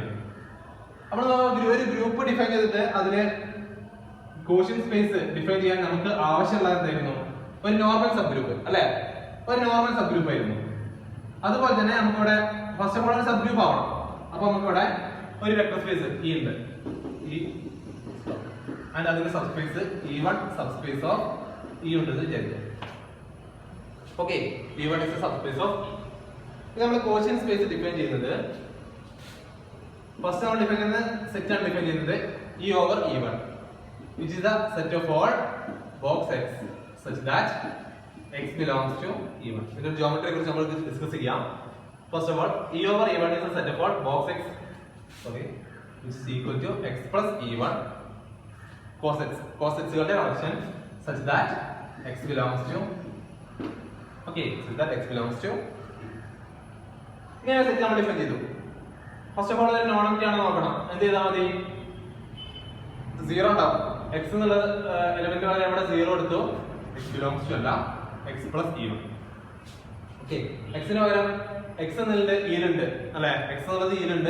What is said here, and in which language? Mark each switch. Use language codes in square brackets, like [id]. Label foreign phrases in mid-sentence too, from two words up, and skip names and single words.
[ml] അപ്പോൾ ഒരു [en] group define [ml] ചെയ്തിട്ട് അതിന് [en] quotient space define [ml] ചെയ്യാൻ നമുക്ക് ആവശ്യമുള്ള എന്തായിരുന്നു, ഒരു [en] normal subgroup [ml] അല്ലെ, ഒരു [en] normal subgroup [ml] ആയിരുന്നു. അതുപോലെ തന്നെ നമുക്കിവിടെ [en] first of all [ml] ഒരു [en] subgroup [ml] ആവണം. അപ്പൊ നമുക്കിവിടെ ഒരു [en] vector space E [ml] ഉണ്ട്, ആൻഡ് അതിന്റെ [en] subspace E1 subspace of E [ml] ഉണ്ടെന്ന് വിചാരിക്കാം. ഓക്കെ, [en] E1 is a subspace of E. [ml] ഇത് നമ്മൾ [en] quotient space define [ml] ചെയ്യുന്നത് ഫസ്റ്റ് നമ്മൾ ഡിഫൈൻ ചെയ്യുന്നത് സെറ്റ് ആണ് ഡിഫൈൻ ചെയ്യുന്നത് [en] E over E1 which is the set of all box x such that x belongs to E1. [ml] ഇതിന്റെ ജിയോമെട്രിയെ കുറിച്ച് നമ്മൾ ഡിസ്കസ് ചെയ്യാം. [en] first of all E over E1 is the set of all box x which is equal to x plus E1 cos x കളുടെ കളക്ഷൻ such that x belongs to so that x belongs to [ml] ഇങ്ങനെ സെറ്റ് നമ്മൾ ഡിഫൈൻ ചെയ്തു. [en] first of all [ml] ഒരു നോൺ-എംപ്റ്റി ആണെന്ന് നോക്കണം. എന്ത് ചെയ്താൽ മതി, 0 ഉണ്ടാവും. x എന്നുള്ള എലിമെന്റ് വരെ നമ്മുടെ 0 എടുത്തു, [en] x belongs to [ml] അല്ല [en] x plus E1. [ml] ഓക്കെ, x ന് പകരം x എന്നുള്ളത് E-ലുണ്ട് അല്ലെ, x എന്നുള്ളത് E-ലുണ്ട്.